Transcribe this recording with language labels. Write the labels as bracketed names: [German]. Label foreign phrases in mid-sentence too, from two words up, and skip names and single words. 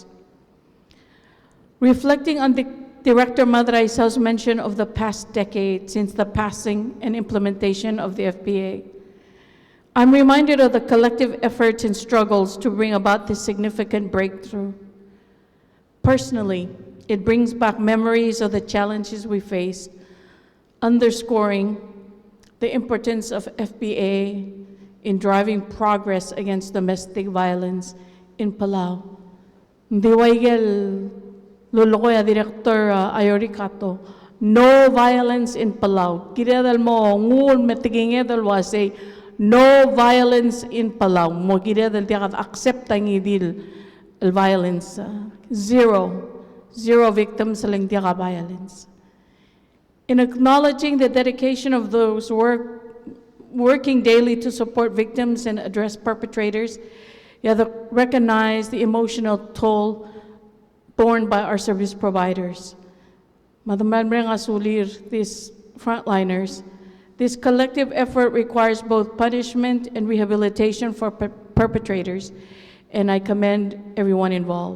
[English] Reflecting on the Director Madraisa's mention of the past decade since the passing and implementation of the FPA, I'm reminded of the collective efforts and struggles to bring about this significant breakthrough. Personally, it brings back memories of the challenges we faced, underscoring the importance of FPA in driving progress against domestic violence in Palau. [Palauan] Diwaigel lulukoy Director Ayori Kato, [English] no violence in Palau. [Palauan] Kiredal mo ngul metigingedal wasay [English] no violence in Palau. [Palauan] Mo kiredal tiyakat accept ang idil violence. [English] Zero victims [Palauan] sa lang tiyaka violence. [English] In acknowledging the dedication of those working daily to support victims and address perpetrators, you have to recognize the emotional toll borne by our service providers. These frontliners, this collective effort requires both punishment and rehabilitation for perpetrators, and I commend everyone involved.